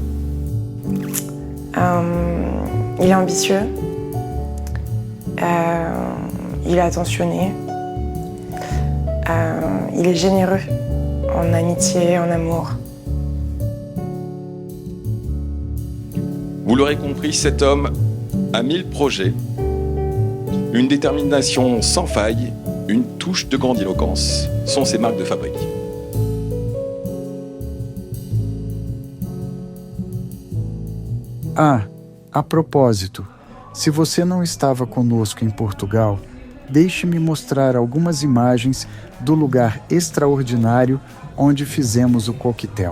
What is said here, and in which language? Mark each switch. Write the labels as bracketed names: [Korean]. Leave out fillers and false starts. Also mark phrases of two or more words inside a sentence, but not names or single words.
[French] Il est ambitieux, il est attentionné, il est généreux en amitié, en amour. Vous l'aurez compris, cet homme a 1000 projets, une détermination sans faille, une touche de grandiloquence sont ses marques de fabrique. [Portuguese] A propósito, se você não estava conosco em Portugal, deixe-me mostrar algumas imagens do lugar extraordinário onde fizemos o coquetel.